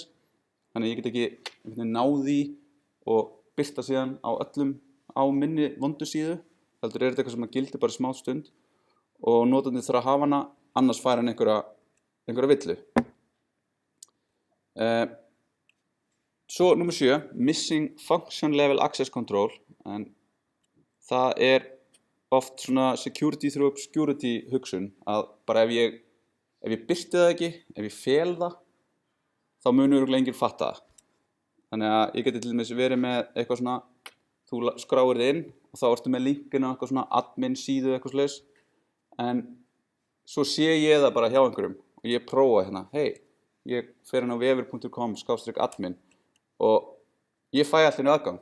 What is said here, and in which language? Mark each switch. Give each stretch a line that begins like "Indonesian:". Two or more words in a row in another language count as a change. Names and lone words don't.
Icelandic: Þannig að ég get ekki náð í og birta síðan á öllum á minni vondu síðu, heldur er þetta eitthvað sem gildir bara smá stund og notandi þarf að hafa hana, annars fær hann einhverja villu. Svo númer 7,
English: Missing Function Level Access Control,
Icelandic: en það er oft svona
English: security through obscurity
Icelandic: hugsun, að bara ef ég birti það ekki, ef ég fel það, þá munur örugglega enginn fatta það. Þannig að ég geti til dæmis verið með eitthvað svona, þú skráir þið inn og þá ertu með linkinu á eitthvað svona admin síðu eitthvað slags, en svo sé ég það bara hjá einhverjum og ég prófa hérna, hey, ég fer inn á vefur.com/admin og ég fæ allt inn aðgang.